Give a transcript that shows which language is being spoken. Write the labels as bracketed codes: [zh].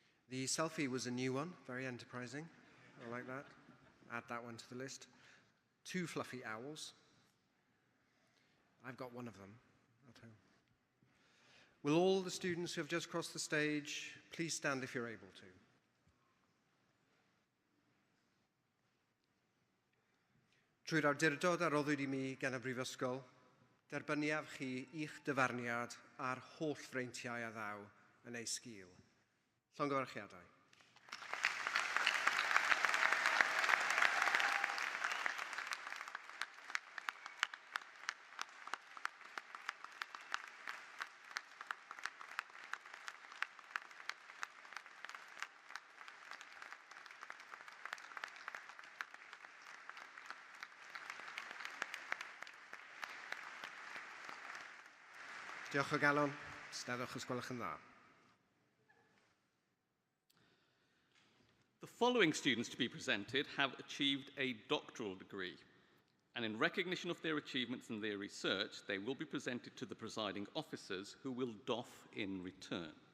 [en] The selfie was a new one, very enterprising. I like that. Add that one to the list. 2 fluffy owls. I've got one of them at home. Will all the students who have just crossed the stage please stand if you're able to? [cy] Trwy'r awdurdod a roddwyd I mi gan y Brifysgol, derbyniaf chi i'ch dyfarniad a'r holl freintiau a ddaw yn ei sgil. Llongyfarchiadau. Diolch o galon. Steddwch os gwelwch yn dda. [en] The following students to be presented have achieved a doctoral degree, and in recognition of their achievements and their research, they will be presented to the presiding officers who will doff in return.